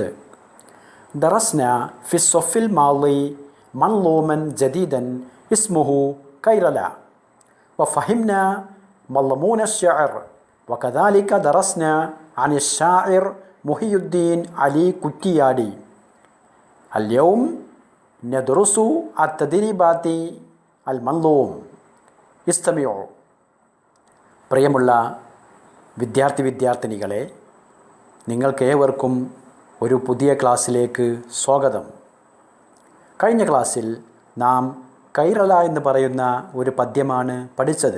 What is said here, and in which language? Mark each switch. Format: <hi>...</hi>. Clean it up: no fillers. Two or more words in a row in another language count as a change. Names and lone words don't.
<ar>درسنا في الصف الماضي منظوما جديدا اسمه كيرلا، وفهمنا مضمون الشعر، وكذلك درسنا عن الشاعر محي الدين علي كتيادي. اليوم ندرس التدريبات المنظوم. ഇസ്തമിഉ.</ar> <ml>പ്രിയമുള്ള വിദ്യാർത്ഥിനികളെ, നിങ്ങൾക്കേവർക്കും ഒരു പുതിയ ക്ലാസ്സിലേക്ക് സ്വാഗതം. കഴിഞ്ഞ ക്ലാസ്സിൽ നാം കൈറല എന്ന് പറയുന്ന ഒരു പദ്യമാണ് പഠിച്ചത്.</ml>